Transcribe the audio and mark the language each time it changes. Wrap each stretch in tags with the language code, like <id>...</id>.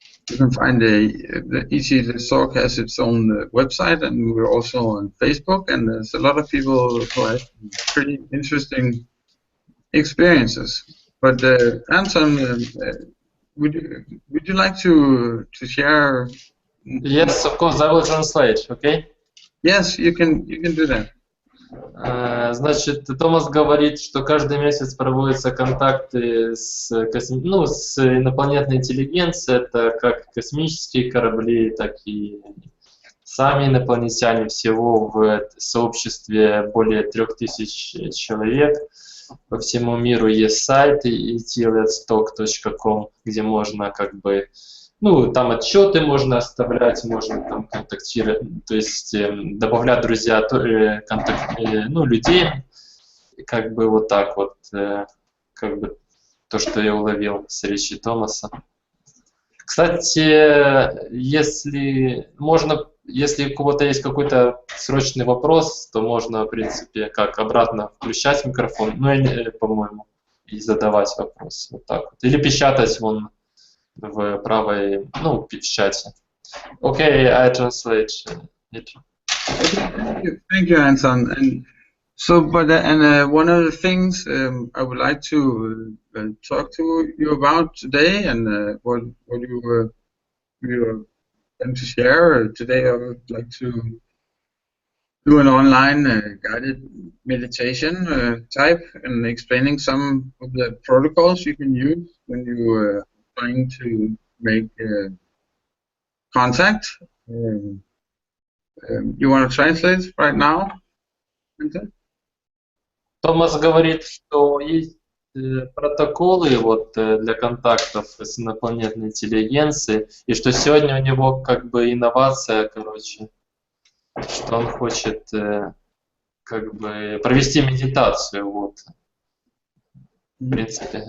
<en>You can find the ET Let's Talk has its own website, and we're also on Facebook, and there's a lot of people who have pretty interesting experiences. But Anton, would you like to share? Yes, of course, I will translate, okay? Yes, you can do that.</en> <ru>Значит, Томас говорит, что каждый месяц проводятся контакты с инопланетной интеллигенцией, это как космические корабли, так и сами инопланетяне, всего в сообществе более 3000 человек. По всему миру есть сайт etletstalk.com, где можно как бы, там отчеты можно оставлять, можно там контактировать, то есть добавлять друзья, людей, как бы вот так вот, как бы то, что я уловил с речи Томаса. Кстати, если у кого-то есть какой-то срочный вопрос, то можно, в принципе, обратно включать микрофон, по-моему, и задавать вопрос. Вот так вот. Или печатать вон в правой, в чате.</ru> <en>Okay, I translate it. Thank you, Anton. And so, one of the things I would like to talk to you about today, and what you were going to share today, I would like to do an online guided meditation type, and explaining some of the protocols you can use when you are trying to make contact. You want to translate right now?</en> <ru>Томас говорит, что есть протоколы для контактов с инопланетной интеллигенцией, и что сегодня у него как бы инновация, что он хочет как бы провести медитацию, в принципе.</ru>